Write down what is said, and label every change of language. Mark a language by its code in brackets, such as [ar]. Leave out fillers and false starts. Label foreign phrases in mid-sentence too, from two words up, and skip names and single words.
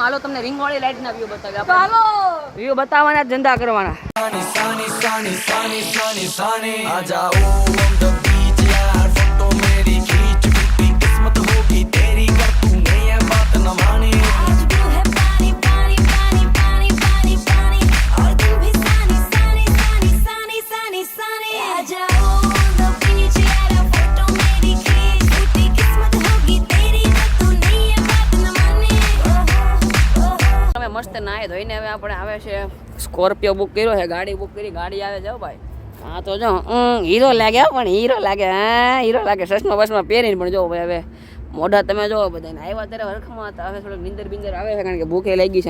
[gu] હાલો તમને રીંગવાળી રાઈડના વ્યૂ બતાવ્યા. ચાલો વ્યૂ બતાવવાના ધંધા કરવાના. [hi] सानी सानी सानी सानी सानी सानी आ जाओ [en] on the beach [hi] यार, फोटो मेरी खींच, टूटी किस्मत होगी तेरी, कर तूने ये बात न मानी. आज तू है पानी पानी पानी पानी पानी पानी, और तू भी सानी सानी सानी सानी सानी सानी. आ जाओ [en] on the beach [hi] यार, फोटो मेरी खींच, टूटी किस्मत होगी तेरी, कर तूने ये बात न मानी. [gu] તમે મસ્ત નાય ધોઈને હવે આપણે આવે છે સ્કોર્પિયો બુક કર્યો છે, ગાડી બુક કરી, ગાડી આવે જાઓ ભાઈ. હા તો જો હીરો લાગે, પણ હીરો લાગે, હીરો લાગે. સસમાં બસમાં પહેરીને પણ જો ભાઈ. હવે મોઢા તમે જોવો બધાને. આવ્યા ત્યારે હરખમાં હતા, હવે થોડુંક નીંદર આવે છે, કારણ કે ભૂખે લાગી છે.